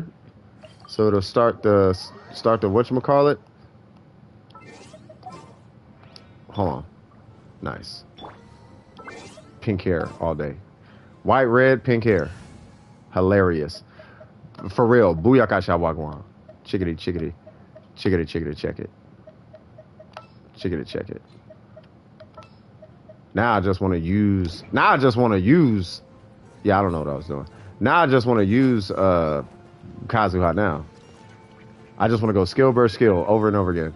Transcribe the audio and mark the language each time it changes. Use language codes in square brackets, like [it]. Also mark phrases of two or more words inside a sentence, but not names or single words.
[en] So it'll start the whatchamacallit. Hold on. Nice. Pink hair all day. White, red, pink hair. Hilarious. For real. Booyaka shawagwan. Chickity, chickity. Chickity, chickity, check it. Chickity, check it. Now I just want to use. Yeah, I don't know what I was doing. Now I just want to use Kazuha now. I just want to go skill, burst, skill over and over again.